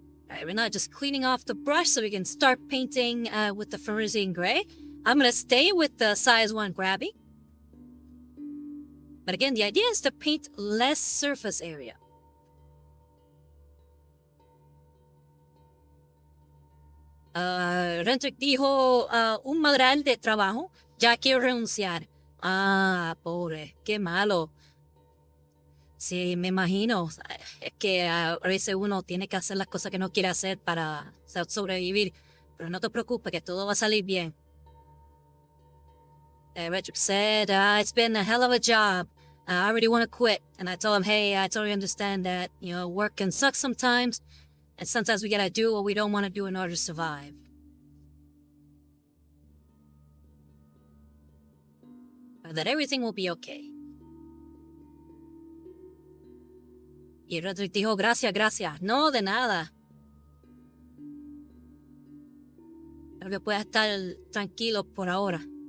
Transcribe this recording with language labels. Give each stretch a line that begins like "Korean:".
English: Alright, we're now just cleaning off the brush so we can start painting with the Fenrisian Gray. I'm going to stay with the size 1 grabby. But again, the idea is to paint less surface area.
Spanish: Rentrick dijo, un madral de trabajo, ya quiero renunciar. Ah, pobre, qué malo. Sí, me imagino. Es que a veces uno tiene que hacer las cosas que no quiere hacer para sobrevivir. Pero no te preocupes, que todo va a salir bien.
English: Rentrick said, it's been a hell of a job. I already want to quit. And I told him, hey, I totally understand that, you know, work can suck sometimes. And sometimes we gotta do what we don't want to do in order to survive. But that everything will be okay.
Spanish: Y Roderick dijo, gracias. No, de nada. Creo que pueda estar tranquilo por ahora.